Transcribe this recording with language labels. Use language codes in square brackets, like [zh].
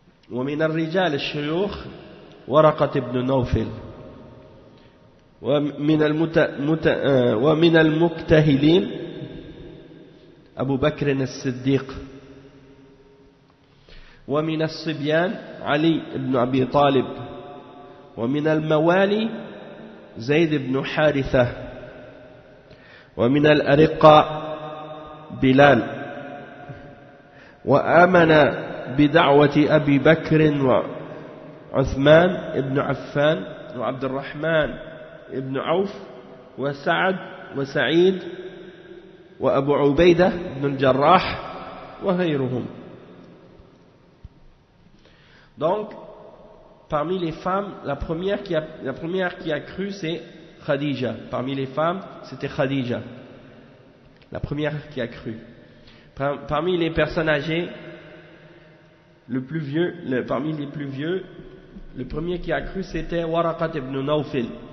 [ar] wa min al-rijal al-shuyukh Waraqat ibn Nawfil, wa min al-muktahilin Abu Bakr as-Siddiq, ومن الصبيان علي بن أبي طالب، ومن الموالي زيد بن حارثة، ومن الأرقاء بلال. وآمن بدعوة أبي بكر وعثمان بن عفان وعبد الرحمن بن عوف وسعد وسعيد وأبو عبيدة بن الجراح وغيرهم. [fr] Donc, parmi les femmes, la première qui a cru, c'est Khadija. Parmi les femmes, c'était Khadija, la première qui a cru. Parmi les personnes âgées, parmi les plus vieux, le premier qui a cru, c'était Waraqat ibn Nawfil.